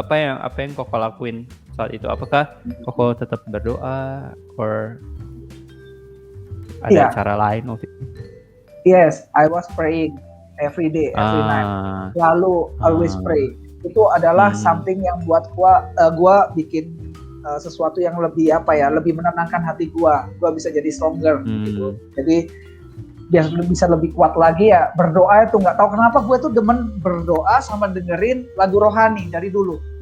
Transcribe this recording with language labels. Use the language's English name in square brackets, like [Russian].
[Indonesian] Apa yang Koko lakuin saat itu? Apakah Koko tetap berdoa, or ada cara lain waktu itu? [English] Yes, I was praying every day, every night. Lalu always pray. [Indonesian] Itu adalah something yang buat gua bikin sesuatu yang lebih lebih menenangkan hati gua bisa jadi stronger gitu. Jadi biar bisa lebih kuat lagi ya, berdoa itu nggak tahu kenapa gue tuh demen berdoa sama dengerin lagu rohani dari dulu.